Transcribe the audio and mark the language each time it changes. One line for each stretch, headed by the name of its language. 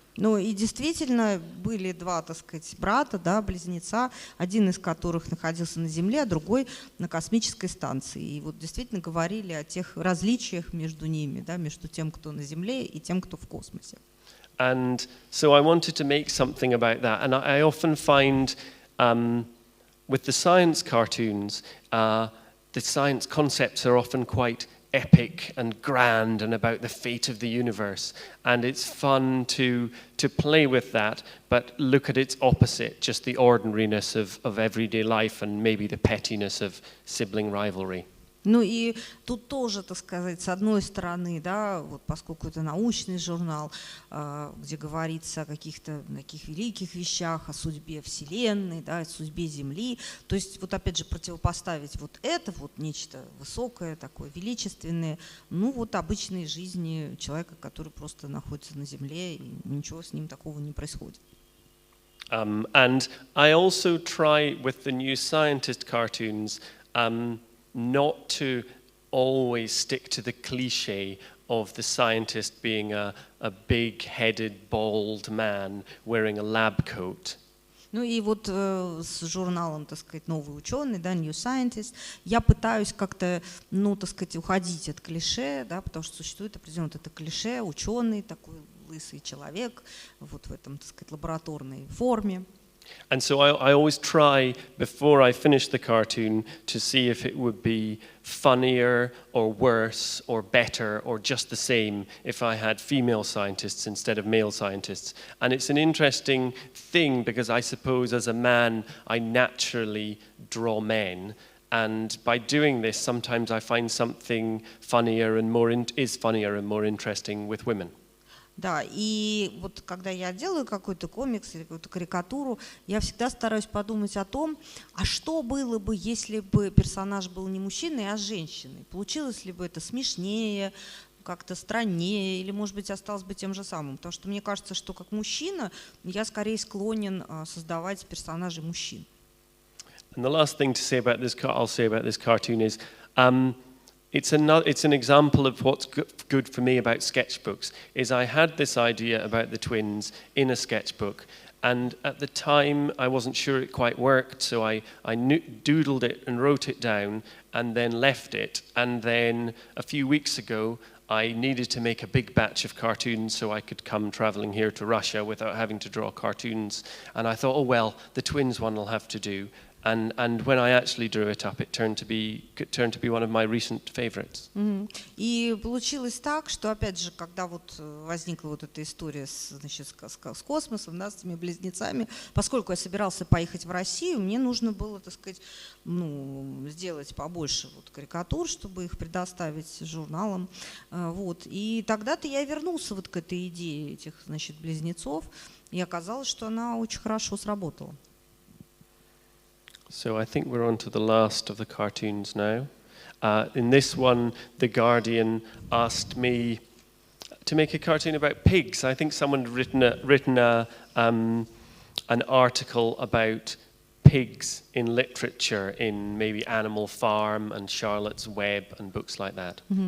Russian: Ну и действительно были два, так сказать, брата, да, близнеца, один из которых находился на Земле, а другой на космической станции. И вот действительно говорили о тех различиях между ними, да, между тем, кто на Земле, и тем, кто в космосе.
English: And so I wanted to make something about that, and I often find with the science cartoons, the science concepts are often quite epic and grand and about the fate of the universe. And it's fun to play with that, but look at its opposite, just the ordinariness of everyday life and maybe the pettiness of sibling rivalry.
Russian: Ну и тут тоже, так сказать, с одной стороны, да, вот поскольку это научный журнал, где говорится о каких-то таких великих вещах, о судьбе Вселенной, да, о судьбе Земли, то есть вот опять же противопоставить вот это, вот нечто высокое, такое величественное, ну вот обычной жизни человека, который просто находится на Земле, и ничего с ним такого не происходит.
English: And I also try with the New Scientist cartoons not to always stick to the cliche of the scientist being a big-headed, bald man wearing a lab coat.
Russian: Ну и вот с журналом, так сказать, «Новый ученый», да, New Scientist, я пытаюсь как-то, ну, так сказать, уходить от клише, да, потому что существует определенное это клише, ученый, такой лысый человек, вот в этом, так сказать, лабораторной форме.
English: And so I always try, before I finish the cartoon, to see if it would be funnier or worse or better or just the same if I had female scientists instead of male scientists. And it's an interesting thing because I suppose as a man I naturally draw men. And by doing this, sometimes I find something funnier and more interesting with women.
Russian: Да, и вот когда я делаю какой-то комикс или какую-то карикатуру, я всегда стараюсь подумать о том, а что было бы, если бы персонаж был не мужчиной, а женщиной? Получилось ли бы это смешнее, как-то страннее, или, может быть, осталось бы тем же самым? Потому что мне кажется, что как мужчина я скорее склонен создавать персонажей мужчин.
English: And the last thing to say about this, I'll say about this cartoon is, it's an example of what's good for me about sketchbooks, is I had this idea about the twins in a sketchbook, and at the time I wasn't sure it quite worked, so I doodled it and wrote it down and then left it, and then a few weeks ago I needed to make a big batch of cartoons so I could come traveling here to Russia without having to draw cartoons, and I thought, oh well, the twins one will have to do. And when I actually drew it up, it turned to be one of my recent favorites.
Russian: И получилось так, что опять же, когда вот возникла вот эта история значит, с космосом, да, с этими близнецами, поскольку я собирался поехать в Россию, мне нужно было, так сказать, ну, сделать побольше вот карикатур, чтобы их предоставить журналам. Вот. И тогда-то я вернулся вот к этой идее этих, значит, близнецов, и оказалось, что она очень хорошо сработала.
English: So I think we're on to the last of the cartoons now. In this one, The Guardian asked me to make a cartoon about pigs. I think someone had written an article about pigs in literature, in maybe Animal Farm and Charlotte's Web and books like that.